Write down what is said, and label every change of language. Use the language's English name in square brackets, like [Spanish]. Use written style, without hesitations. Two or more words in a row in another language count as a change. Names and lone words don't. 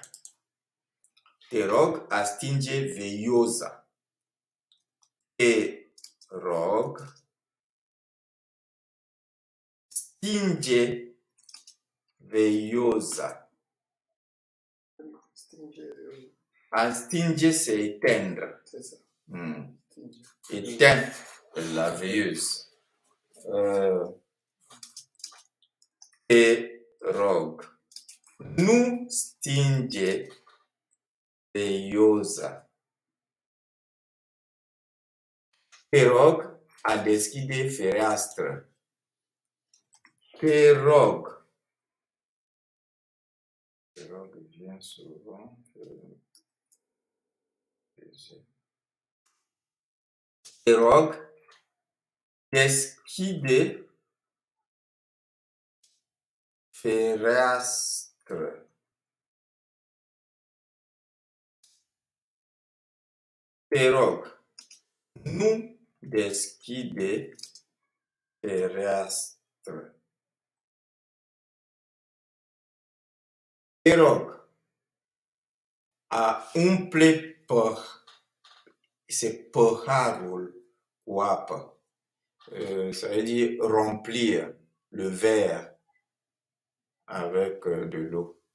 [Romanian] Te rog, a stinge veioza. Te rog, stinge veioza. A stinge, [French] c'est éteindre. C'est ça. Éteindre la veilleuse. [Romanian] Te rog, nu stinge veioza. Te rog, a deschide fereastră. Te rog. Te rog, [French] bien souvent. [Romanian] Te rog, deschide fereastră. Te rog, nu deschide fereastră. Te rog, a umple paharul cu apă. [French] Ça veut dire remplir le verre avec de l'eau.